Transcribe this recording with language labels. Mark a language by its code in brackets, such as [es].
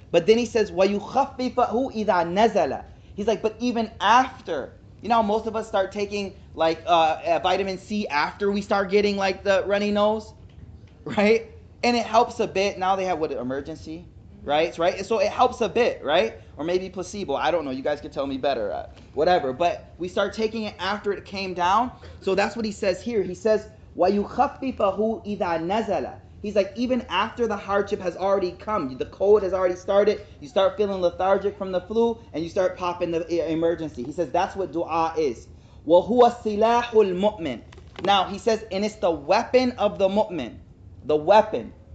[en] But then he says, [ar] وَيُخَفِّفَهُ إِذَا نَزَلَ. [en] He's like, but even after, you know, most of us start taking like vitamin C after we start getting like the runny nose, right? And it helps a bit. Now they have what, emergency, right? Right. So it helps a bit, right? Or maybe placebo. I don't know. You guys can tell me better. Whatever. But we start taking it after it came down. So that's what he says here. He says, [ar] وَيُخَفِّفَهُ إِذَا نَزَلَ. [en] He's like, even after the hardship has already come, the cold has already started, you start feeling lethargic from the flu, and you start popping the emergency. He says that's what dua is. [ar] وَهُوَ سِلَاحُ الْمُؤْمِنِ. [en] Now, he says, and it's the weapon of the mu'min. The weapon.